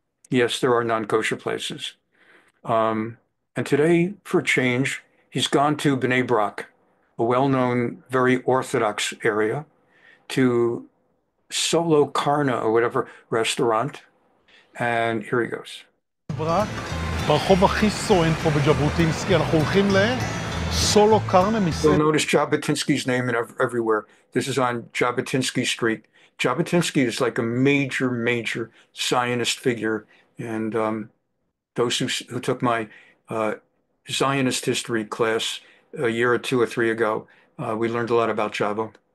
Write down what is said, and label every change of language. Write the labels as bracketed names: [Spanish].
[English] Yes, there are non-kosher places. And today, for a change, he's gone to Bnei Brak, a well-known, very orthodox area, to Solo Karna or whatever restaurant. And here he goes. [Hebrew] ברחוב הכי סואן פה בג'בוטינסקי, אנחנו הולכים לסולו קרנה מסדר. [English] You'll notice Jabotinsky's name everywhere. This is on Jabotinsky Street. Jabotinsky is like a major Zionist figure. And those who took my Zionist history class a year or 2 or 3 ago, we learned a lot about Jabo.